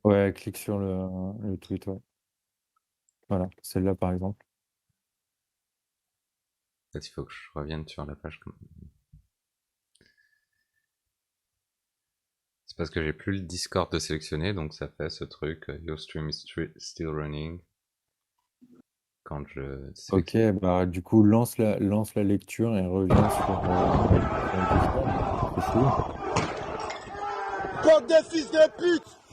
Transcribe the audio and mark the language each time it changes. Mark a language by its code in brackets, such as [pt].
[fr] Ouais, clique sur le tweet, ouais. Voilà, celle-là, par exemple. En fait, il faut que je revienne sur la page. C'est parce que j'ai plus le Discord de sélectionner, donc ça fait ce truc. [en] Your stream is still running. [fr] Quand je Ok, sélectionne. bah du coup, lance la lecture et reviens sur le Discord. C'est chaud. Bande de fils de pute!